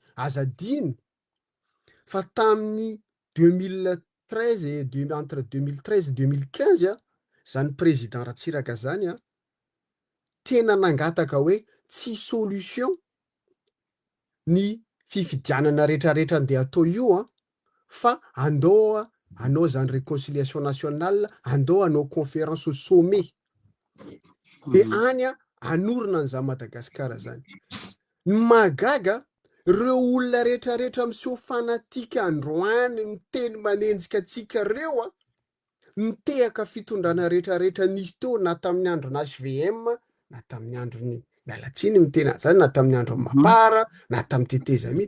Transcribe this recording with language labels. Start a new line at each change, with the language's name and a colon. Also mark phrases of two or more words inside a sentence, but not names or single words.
Malagasy: Azadiny fa tamin'ny 2013 entre 2013 2015 a, zany président Ratsiraka zany a, tena nangataka hoe tsy solution ny fifidianana rehetrarehetra andeha atao io a, fa andao anao zany
French: réconciliation nationale,
Malagasy: andao anao
French: conférence au sommet.
Malagasy: De any a, anorina an'izany Madagasikara zany. Ny mahagaga, reo olona rehetrarehetra miseho fanatika androany, miteny manenjika atsika reo a, mitehaka fitondrana rehetrarehetra nisy teo na tamin'ny andron'ny HVM, na tamin'ny andron'ny mialatsiny miteny zany, na tamin'ny andron'ny Mapara, na tamin'ny Teteza mi.